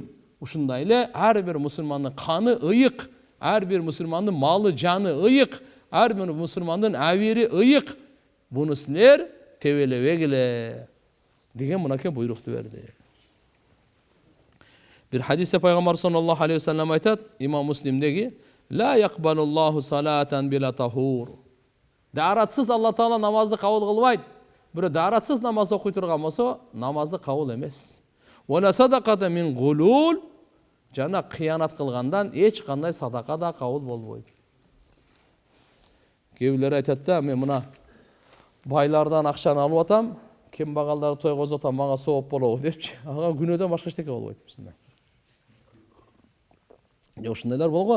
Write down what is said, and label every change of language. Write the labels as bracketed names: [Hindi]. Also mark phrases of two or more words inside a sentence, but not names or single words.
[Kyrgyz] Ушундай эле ар бир мусулмандын каны ыйык, ар бир мусулмандын малы жаны ыйык, ар бир мусулмандын авири ыйык. Буну силер тебелебегиле деген мынакей буйрукту берди. Бир хадисте пайгамбар [Arabic] صلى الله عليه وسلم [Kyrgyz] айтат, [Arabic] имам Муслимдеги, لا يقبل الله صلاة بلا طهور. [Kyrgyz] Даратсыз Алла Таала намазды кабыл кылбайт. Бирөө даратсыз намаз окуй турган болсо, намазы кабыл эмес. [Arabic] ولا صدقة من غلول, [Kyrgyz] жана кыянат кылгандан эч кандай садака да кабыл болбойт. Кээ айтат да, мен мына байлардан акчаны алып атам, кембагалдарды тойгозуп атам, мага сооп болобу депчи. Ага күнөөдөн башка эчтеке болбойт бизде. Ушундайлар болгон.